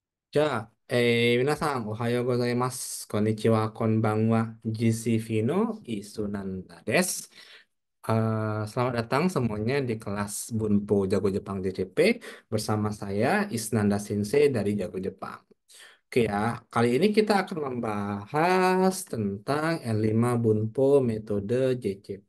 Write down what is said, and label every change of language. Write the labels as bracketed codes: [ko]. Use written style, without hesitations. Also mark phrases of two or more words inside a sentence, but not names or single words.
[ja] 皆さん、おはようございます。こんにちは、こんばんは。 GCV no Isunanda des. [id] Selamat datang semuanya di kelas Bunpo Jago Jepang JCP bersama saya Isnanda Sensei dari Jago Jepang. Oke ya, kali ini kita akan membahas tentang N5 Bunpo metode JCP.